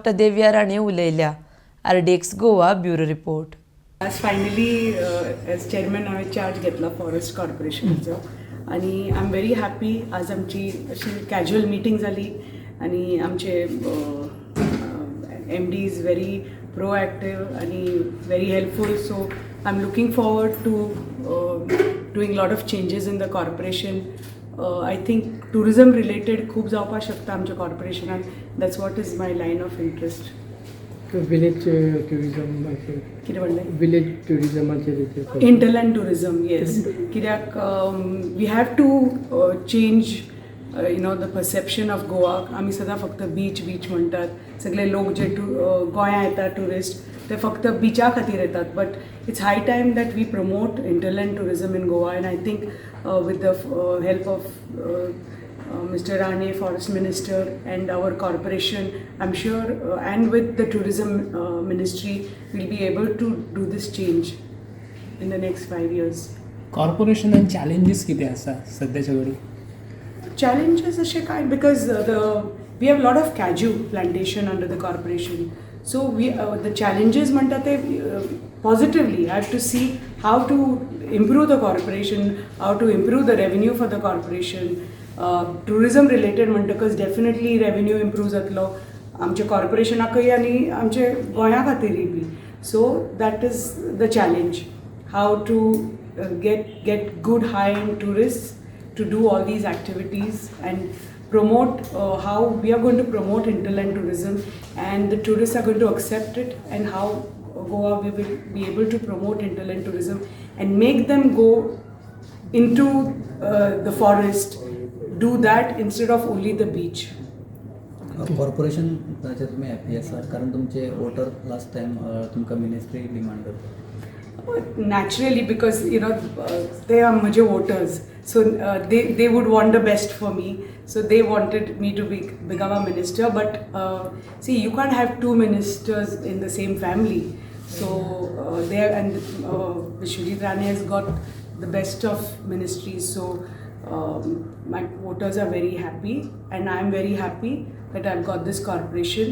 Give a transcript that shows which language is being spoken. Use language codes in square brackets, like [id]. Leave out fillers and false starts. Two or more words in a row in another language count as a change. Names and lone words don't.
[kok] देविया राणे उलयल्या. RDXGOA ब्युरो रिपोर्ट. आज फायनली [en] as chairman [kok] हांवें चार्ज घेतला फॉरेस्ट कॉर्पोरेशनाचो आनी [en] I am very happy. [kok] आज आमची अशी कॅज्युअल मिटींग जाली आनी आमचे MD [en] is very proactive and very helpful, so I'm looking forward to doing a lot of changes in the corporation. I think tourism related [kok] खूप जावपाक शकता आमच्या corporation. [en] That's what is my line of interest. Village tourism [kok] कितें म्हणलें? [en] Village tourism Hinterland tourism, yes. कित्याक we have to change the perception of Goa. [kok] आमी सदां फक्त बीच म्हणटात. सगळे लोक जे गोंया येतात टुरिस्ट ते फक्त बिचा खातीर येतात. [en] but it's high time that we promote hinterland tourism in Goa. and I think with the help of Mr. Rane, Forest Minister, and our corporation, I'm sure, and with the tourism ministry, we'll be able to do this change in the next 5 years. Corporation and challenges [kok] किती आसा सध्याच्या घडी? Challenges अशे काय, [en] because we have a lot of cashew plantation under the corporation. So the challenges [kok] म्हणटा ते [en] positively. I have to see how to improve the corporation, how to improve the revenue for the corporation. Tourism related [kok] म्हणटकच [en] definitely revenue improve [kok] जातलो आमच्या corporationाकय आनी आमचे गोंया खातीरय बी. [en] So that is the challenge. How to get good high-end tourists to do all these activities and promote how we are going to promote hinterland tourism and the tourists are going to accept it, and how Goa we will be able to promote hinterland tourism and make them go into the forest, do that instead of only the beach. [kok] कॉर्पोरेशन तुम्ही हॅपी आसा कारण तुमचे [en] voter last time [kok] तुमकां [en] ministry demand [kok] करता. [en] Naturally, because they are major voters, so they would want the best for me, so they wanted me to become a minister. But see, you can't have two ministers in the same family, so there, and Vishwajit Rane has got the best of ministries, so my voters are very happy and I am very happy that I've got this corporation.